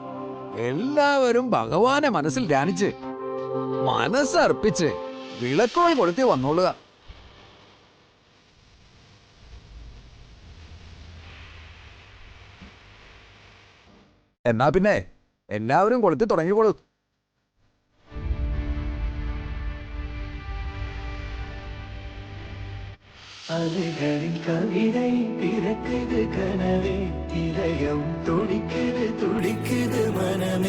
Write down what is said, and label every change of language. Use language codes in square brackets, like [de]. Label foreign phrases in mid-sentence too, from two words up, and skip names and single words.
[ml] എല്ലാവരും ഭഗവാനെ മനസ്സിൽ ധ്യാനിച്ച് മനസ്സർപ്പിച്ച് വിളക്കുകൾ കൊളുത്തി വന്നോളുക. എന്നാ പിന്നെ എല്ലാവരും കൊളുത്തി തുടങ്ങിക്കോളൂ. [ta] அலைகளின் கவிதை பிறக்குது கனவே, இதயம் துடிக்குது துடிக்குது மனமே.